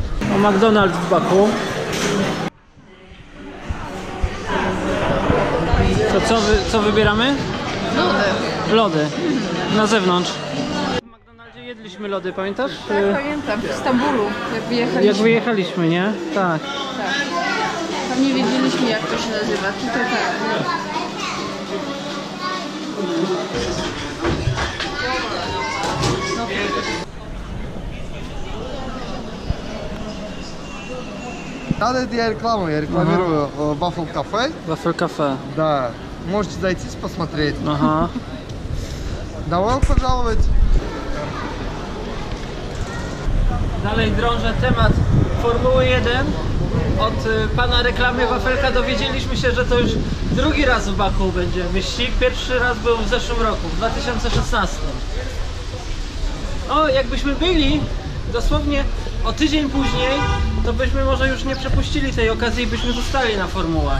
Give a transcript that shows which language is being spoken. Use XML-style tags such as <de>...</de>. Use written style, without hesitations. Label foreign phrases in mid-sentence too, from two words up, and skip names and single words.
<pl>O, McDonald's w Baku. To co wybieramy? Lody. Lody. Na zewnątrz. W McDonaldzie jedliśmy lody, pamiętasz? Tak, pamiętam, w Stambulu, jak wyjechaliśmy. Jak wyjechaliśmy, nie? Tak. Tak. Tam nie wiedzieliśmy, jak to się nazywa. Tutaj tak.</pl> <ru>Надо я рекламу, я рекламирую Waffle Cafe. Waffle Cafe. Да, можете зайти посмотреть.</ru> <pl>Aha.</pl> <ru>Добро пожаловать.</ru> <pl>Dalej drążę temat Formuły 1. Od pana reklamy Wafelka dowiedzieliśmy się, że to już drugi raz w Baku będzie wyścig. Pierwszy raz był w zeszłym roku, w 2016. O, jakbyśmy byli dosłownie o tydzień później, to byśmy może już nie przepuścili tej okazji i byśmy zostali na formułach.</pl>